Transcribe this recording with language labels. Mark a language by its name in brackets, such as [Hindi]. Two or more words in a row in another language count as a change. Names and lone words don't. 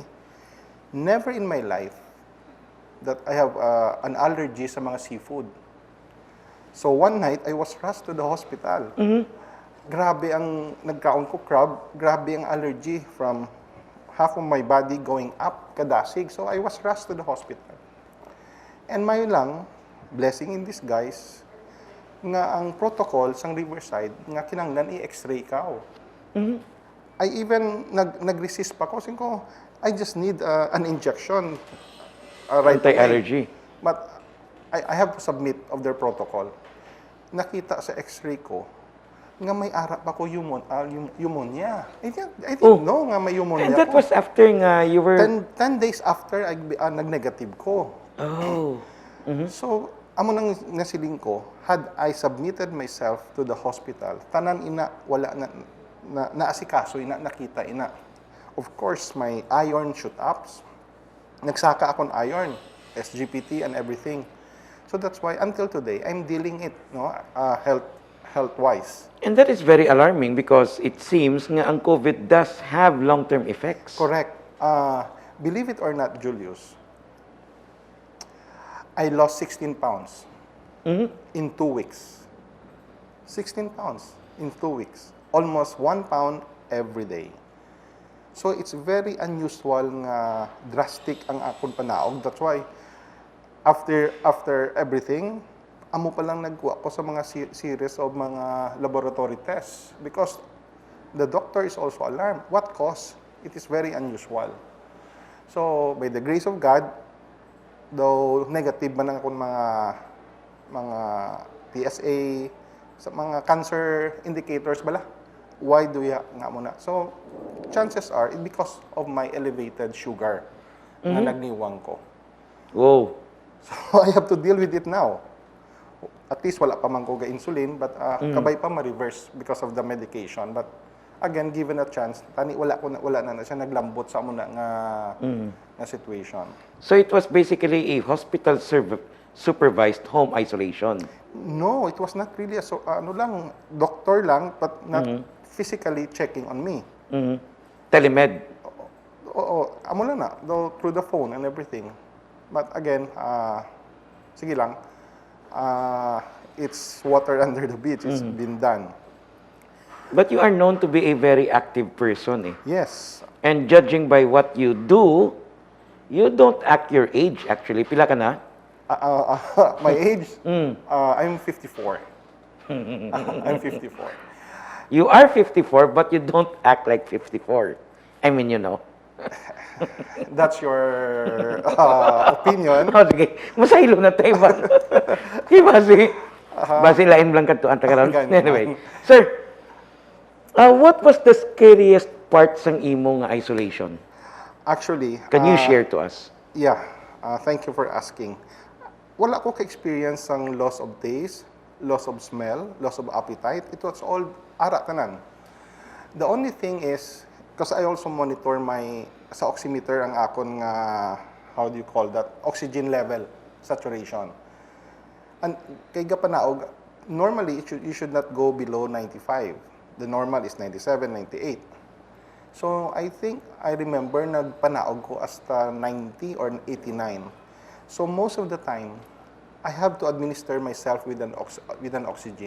[English] Never in my life that I have an allergy [Hiligaynon] sa mga seafood. [English] So one night, I was rushed to the hospital. [Hiligaynon] Grabe ang nagkaon ko crab, grabe ang allergy [English] from half of my body going up, [Hiligaynon] kadasig. [English] So I was rushed to the hospital. And [Hiligaynon] may lang, [English] blessing in disguise, [Hiligaynon] nga ang protocol sang Riverside, nga kinanglan i-x-ray ka. [English] I even [Hiligaynon] nag-resist pa ko. Ko, [English] I just need an injection. Right Anti-allergy. But I have to submit of their protocol. [Hiligaynon] Nakita sa x-ray ko nga may ara pa ko pneumonia. [English] I didn't know [Hiligaynon] nga may [English] pneumonia. And that was after nga you were... 10 days after [Hiligaynon] nag-negative ko. [English] Oh. [Hiligaynon] So, amo nang nasiling ko, [English] had I submitted myself to the hospital, [Hiligaynon] tanan ina, wala na naasikaso, nakita ina. [English] Of course, my iron shoot ups. [Hiligaynon] Nagsaka akong iron, SGPT [English] and everything. So that's why until today, I'm dealing it, health-wise. And that is very alarming because it seems [Hiligaynon] nga ang [English] COVID does have long-term effects. Correct. Believe it or not, Julius, I lost 16 pounds in 2 weeks. 16 pounds in 2 weeks. Almost 1 pound every day. So it's very unusual nga drastic [Hiligaynon] ang akong panaog. [English] That's why after everything, [Hiligaynon] amo pa lang nagkuha ko sa mga [English] series of mga laboratory tests because the doctor is also alarmed. What cause? It is very unusual. So, by the grace of God, though negative [Hiligaynon] man ang akong mga [English] PSA, [Hiligaynon] sa mga [English] cancer indicators bala, why do you nga muna? So, chances are, it because of my elevated sugar [Hiligaynon] na nagniwang ko. [English] Wow. So, I have to deal with it now. At least [Hiligaynon] wala pa man ko ga-insulin, but kabay pa ma-reverse [English] because of the medication. But again, given a chance, [Hiligaynon] tani wala na siya naglambot sa muna nga situation. [English] So it was basically a hospital supervised home isolation. No, it was not really doctor lang, but not physically checking on me. Telemed. [Hiligaynon] Oo, amo lang na, [English] though through the phone and everything. But again, [Hiligaynon] sige lang, [English] it's water under the bridge. It's been done. But you are known to be a very active person, eh. Yes. And judging by what you do, you don't act your age, actually. [Hiligaynon] Pila ka na? [English] My age? I'm 54. I'm 54. You are 54, but you don't act like 54. I mean, you know. That's your opinion. [Hiligaynon] Oh, sige. Masaylo na tayo ba? Di ba si... Basi lain lang kanto ang tagaran. [English] Anyway. Sir, what was the scariest part [Hiligaynon] sang imo nga [English] isolation? Actually... Can you share to us? Yeah. Thank you for asking. [Hiligaynon] Wala ko ka-experience ang [English] loss of taste, loss of smell, loss of appetite. It was all [Hiligaynon] ara tanan. [English] The only thing is, because I also monitor sa oximeter [Hiligaynon] ang akon nga, [English] how do you call that? Oxygen level, saturation. [Hiligaynon] And kay gapanaog, [English] normally you should not go below 95. The normal is 97, 98. So I think I remember [Hiligaynon] nagpanaog ko hasta [English] 90 or 89. So most of the time, I have to administer myself with an oxygen.